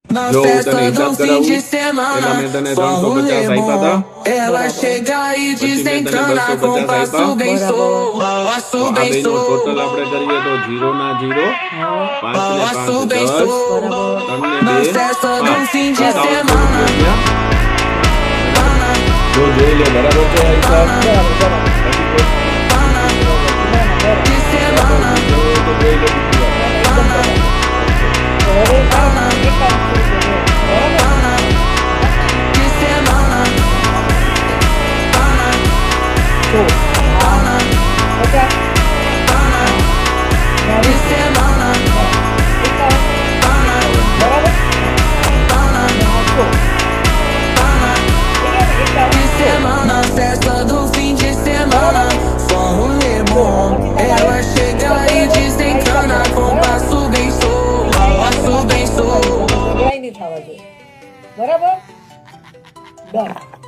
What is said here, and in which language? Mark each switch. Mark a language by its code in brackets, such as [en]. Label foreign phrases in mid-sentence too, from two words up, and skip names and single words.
[pt] Na festa do fim de semana, vamos lemon. Ela chega e desencana com passo bem solto, passo bem solto, passo bem solto. Na festa do fim de semana, [gu] જો જોઈ લે બરાબર છે આ હિસાબ [pt] de semana, [gu] તો જોઈ લે [pt] de semana, de semana. De semana, festa do fim de semana, vamos lemon. Ela chega e desencana com passo bem solto, passo bem solto. [gu] નહીં થવા જોઈએ બરાબર ડન